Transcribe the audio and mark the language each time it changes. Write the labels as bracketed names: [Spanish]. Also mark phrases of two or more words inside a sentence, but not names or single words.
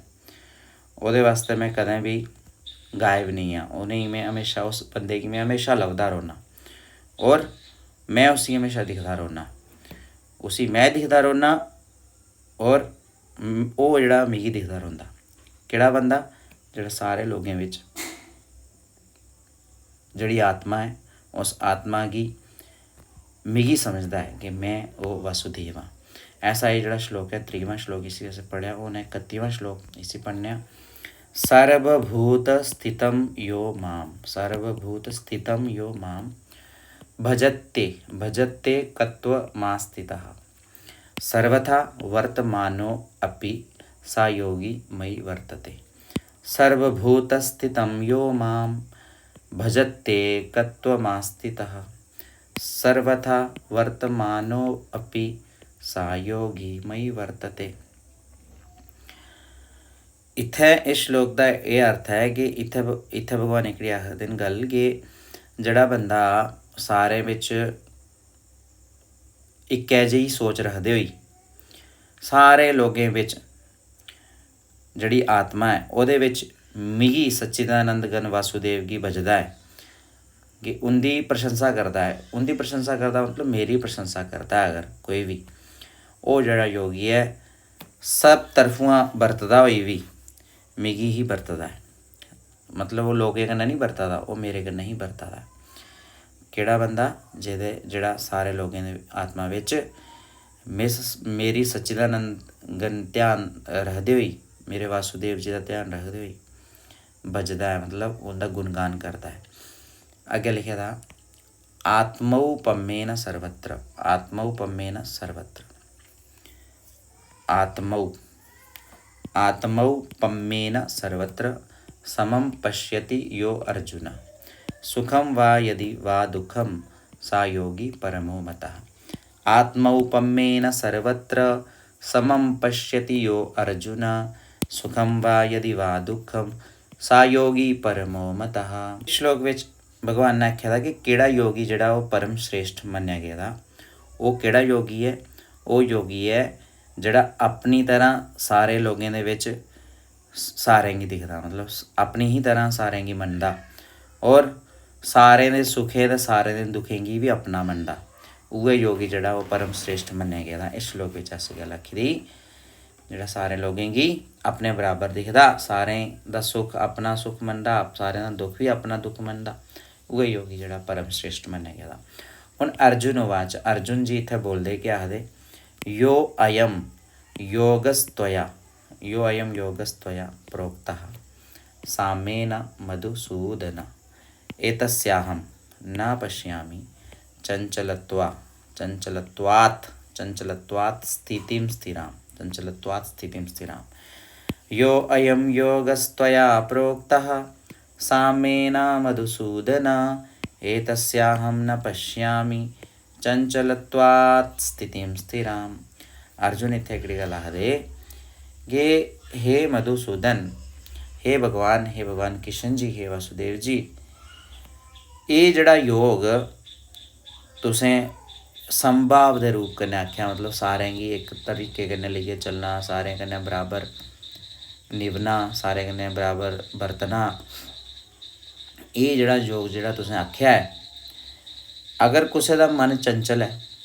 [Dogri] ओह्दे वास्ते मैं कदें भी गायब नहीं हाँ, उनेंगी मैं हमेशा उस बंदे गी मैं हमेशा लभदा रौह्ना और मैं उसी हमेशा दिखदा रौह्ना, उसी मैं दिखदा रौह्ना और ओह् जेह्ड़ा मिगी दिखदा रौंह्दा। केह्ड़ा बंदा? जेह्ड़ा सारे लोगें विच जेह्ड़ी आत्मा है उस आत्मा गी मिगी समझदा है कि मैं वो वासुदेव हाँ। ऐसा ये जेह्ड़ा श्लोक है 23वां श्लोक इसी असें पढ़ेआ। हून 31वां श्लोक इसी पढ़ने आं। [Sanskrit] सर्वभूत स्थितं यो मां सर्वभूत स्थितं यो मां भजते कत्वमास्थितः सर्वथा वर्तमानो अपि सा योगी मयि वर्तते। सर्वभूतस्थितं यो मां भजते कत्वमास्थितः सर्वथा वर्तमानो अपि सा योगी मयि वर्तते। [Dogri] इत्थै इस श्लोक का यह अर्थ है कि इत्थै भगवान एकड़ी आखदे न गल कि जेह्ड़ा बंदा सारे बिच इक्कै जेही सोच रखदे होई सारे लोगें बिच जेह्ड़ी आत्मा है ओह्दे बिच मिगी सच्चिदानंद घन वासुदेव गी भजदा है कि उंदी प्रशंसा करदा है। उंदी प्रशंसा करदा मतलब मेरी प्रशंसा करदा है। अगर कोई भी ओह् जेह्ड़ा योगी है सब तरफुआं बरतदा होई भी मिगी ही बरतदा है, मतलब वो लोगें कन्नै नहीं बरतदा, वो मेरे कन्नै ही बरतदा है। केह्ड़ा बंदा? जेह्ड़ा सारे लोगें दे आत्मा विच मेरी सच्चिदानंद घन ध्यान रखदे होई मेरे वासुदेव जी का ध्यान रखदे होई बजदा है, मतलब उंदा गुणगान करदा है। अग्गे लिखे दा [Sanskrit] आत्मौपम्येन सर्वत्र आत्मौपम्येन सर्वत्र आत्मौपम्येन सर्वत्र समं पश्यति यो अर्जुन सुखम वा यदि वा दुःखम सा योगी परमो मतः। आत्मौपम्येन सर्वत्र समं पश्यति यो अर्जुन सुखम वा यदि वा दुःखम सा योगी परमो मतः। [Dogri] श्लोक विच भगवान ने आख्या था कि केड़ा योगी जेह्ड़ा वो परम श्रेष्ठ मन्नेआ गेदा, वो केड़ा योगी है? वो योगी है जेह्ड़ा अपनी तरह सारे लोगें दे विच सारें गी दिखदा, मतलब अपनी ही तरह सारें गी मनदा और सारें दे सुखें ते सारें दे दुखें गी भी अपना मनदा। उ'ऐ योगी जेह्ड़ा वो परम श्रेष्ठ मन्नेआ गेदा। इस श्लोक विच ऐसी गल्ल आखी दी जेह्ड़ा सारे लोगें गी अपने बराबर दिखदा, सारें दा सुख अपना सुख मनदा, सारें दा दुख भी अपना दुख मनदा, उ'ऐ योगी जेह्ड़ा परम श्रेष्ठ मन्नेआ गेदा। ਹੁਣ [Sanskrit] अर्जुन उवाच [Dogri] अर्जुन जी इत्थे बोलदे कि आखदे [Sanskrit] यो अयम योगस्त्वया प्रोक्तः सामेन मधुसूदन एतस्याहं न पश्यामि चञ्चलत्वात् स्थितिं स्थिराम् यो अयं योगस्त्वया प्रोक्तः सामेन मधुसूदन एतस्याहं न पश्यामि चंचलत्वात् स्थितिं स्थिराम। [Dogri] अर्जुन इत्थे एकड़ी गल आखदे कि हे मधुसूदन, हे भगवान किशन जी, हे वासुदेव जी, ये जड़ा योग तुसें संभाव दे रूप कन्नै आख्या, मतलब सारें गी एक तरीके कन्नै लेइयै चलना, सारें कन्नै बराबर निभना, सारें कन्नै बराबर बरतना, ये जड़ा योग जड़ा तुसें आख्या है, अगर कुसै दा मन चंचल है,